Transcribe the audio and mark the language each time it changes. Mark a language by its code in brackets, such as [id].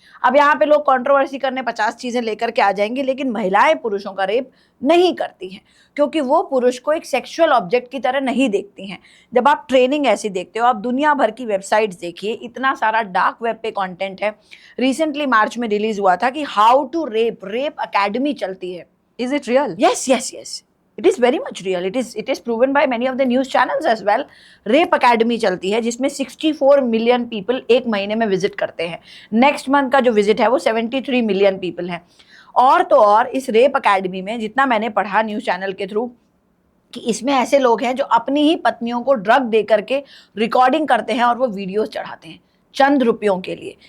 [hi] अब यहाँ पे लोग कंट्रोवर्सी करने 50 चीज़ें लेकर के आ जाएंगे, लेकिन महिलाएं पुरुषों का रेप नहीं करती हैं क्योंकि वो पुरुष को एक सेक्सुअल ऑब्जेक्ट की तरह नहीं देखती हैं। जब आप ट्रेनिंग ऐसी देखते हो, आप दुनिया भर की वेबसाइट्स देखिए, इतना सारा डार्क वेब पे कंटेंट है। रिसेंटली मार्च में रिलीज हुआ था कि हाउ टू रेप अकेडमी चलती है। [en] Is it real? Yes, it is very much real. It is proven by many of the news channels as well. [hi] Rape academy चलती है जिसमें 64 मिलियन पीपल एक महीने में विजिट करते हैं। नेक्स्ट मंथ का जो विजिट है वो 73 मिलियन पीपल है। और तो और इस रेप अकेडमी में जितना मैंने पढ़ा न्यूज़ चैनल के थ्रू कि इसमें ऐसे लोग हैं जो अपनी ही पत्नियों को ड्रग दे करके रिकॉर्डिंग करते हैं और वो वीडियोस चढ़ाते हैं चंद रुपयों के लिए।